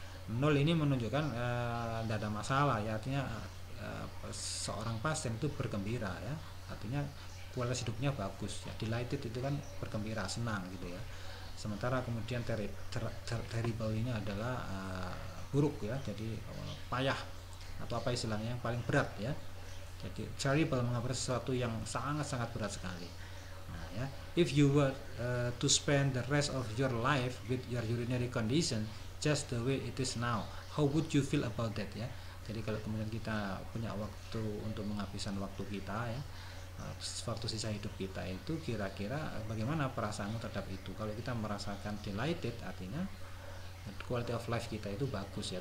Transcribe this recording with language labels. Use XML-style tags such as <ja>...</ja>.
<id>0 ini menunjukkan tidak ada masalah ya, artinya seorang pasien itu bergembira ya, artinya kualitas hidupnya bagus ya. Delighted itu kan bergembira, senang gitu ya. Sementara kemudian terrible ini adalah buruk ya, jadi payah atau apa istilahnya yang paling berat ya. Jadi terrible mengabarkan sesuatu yang sangat-sangat berat sekali.</id> <en>Nah ya, if you were to spend the rest of your life with your urinary condition just the way it is now, how would you feel about that ya.</en> <id>Jadi kalau kemudian kita punya waktu untuk menghabiskan waktu kita ya, waktu sisa hidup kita itu, kira-kira bagaimana perasaanmu terhadap itu. Kalau kita merasakan delighted, artinya</id> <en>quality of life</en> <id>kita itu bagus ya.</id>